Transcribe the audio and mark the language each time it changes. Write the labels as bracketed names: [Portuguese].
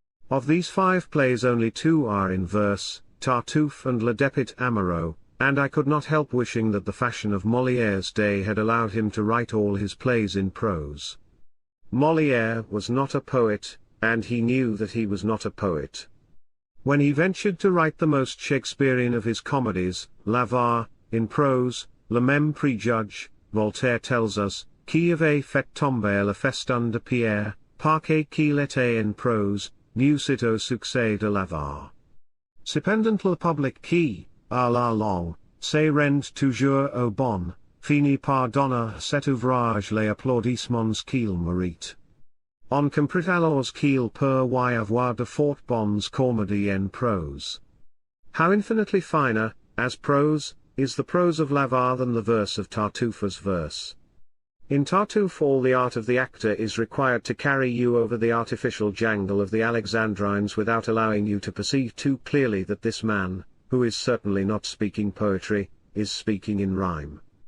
[English] Of these 5 plays only 2 are in verse, Tartuffe and Le Dépit Amoureux, and I could not help wishing that the fashion of Molière's day had allowed him to write all his plays in prose. Molière was not a poet, and he knew that he was not a poet. When he ventured to write the most Shakespearean of his comedies, L'Avare, in prose, [French] Le Même Préjugé, [English] Voltaire tells us, [French] qui avait fait tomber le festin de Pierre, parce qu'il était en prose, nuit au succès de l'Avare. Cependant le public qui, à la longue, se rend toujours au bon, finit par donner cet ouvrage les applaudissements qu'il mérite. On comprit alors qu'il peut y avoir de fort bonnes comédies en prose. [English] How infinitely finer, as prose, is the prose of L'Avare than the verse of Tartuffe's verse. In Tartuffe all the art of the actor is required to carry you over the artificial jangle of the Alexandrines without allowing you to perceive too clearly that this man, who is certainly not speaking poetry, is speaking in rhyme.